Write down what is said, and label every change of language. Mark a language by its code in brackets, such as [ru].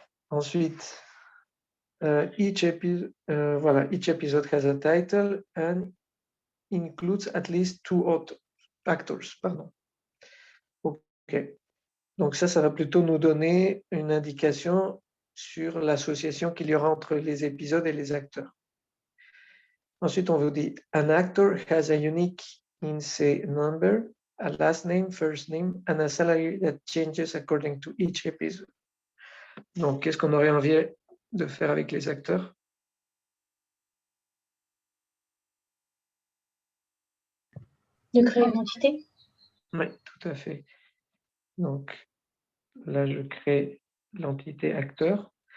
[fr] Ensuite, [en] each episode has a title and includes at least two actors. [fr] Pardon. OK. Donc ça va plutôt nous donner une indication sur l'association qu'il y aura entre les épisodes et les acteurs. Ensuite, on vous dit, [en] an actor has a unique INSEE number, a last name, first name, and a salary that changes according to each episode. [fr] Donc, qu'est-ce qu'on aurait envie de faire avec les acteurs? De créer une entité? Oui, tout à fait. Donc, là, je crée l'entité acteur.